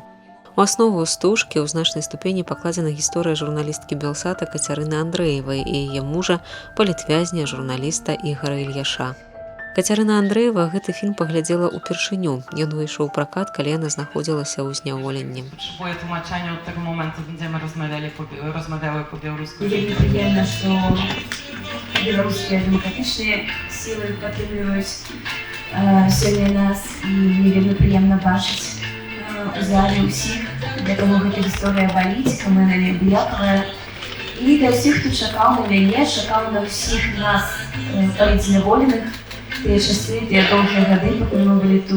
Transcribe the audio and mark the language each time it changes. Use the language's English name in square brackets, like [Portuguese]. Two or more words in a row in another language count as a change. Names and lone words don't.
[Belarusian] У аснову стужкі ў значнай ступені пакладзена гісторыя журналісткі Белсата Кацярыны Андрэевай і яе мужа, палітвязня, журналіста Ігара Ільяша. Кацярына Андрэева гэты фільм паглядзела ўпершыню. Ён выйшаў у пракат, калі яна знаходзілася ў зняволенні. [Polish] Potrzebuję tłumaczenia od tego momentu, będziemy rozmawiały po białorusku. [Belarusian] Вельмі прыемна, што беларускія дэмакратычныя сілы падтрымліваюць сёння нас, і мне вельмі прыемна бачыць у зале ўсіх, для каго гэта гісторыя баліць, каму яна неабыякавая. І для ўсіх, хто чакаў на мяне, чакаў на ўсіх нас, палітзняволеных, тыя часы, тыя доўгія гады, пакуль мы былі тут.